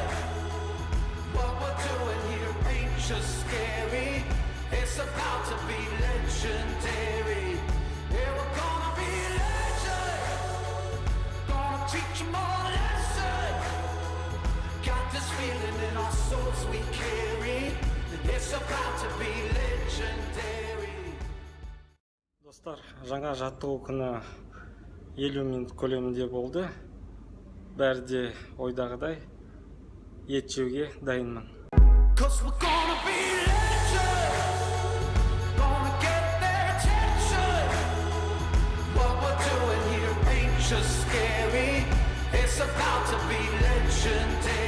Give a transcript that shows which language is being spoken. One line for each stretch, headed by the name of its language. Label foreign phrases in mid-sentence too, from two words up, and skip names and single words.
English: What we're doing here ain't just scary, it's about to be legendary. Yeah, we're gonna be legends, gonna teach them all a lesson. Got this feeling in our souls we carry, that it's about to be legendary.
Kazakh: Достар, жаңа жаттығу күні 50 минут көлемінде болды. Бәрі де ойдағыдай ет жеуге дайынмын.
English: 'Cause we're gonna be legends, gonna get their attention. What we're doing here ain't just scary, it's about to be legendary.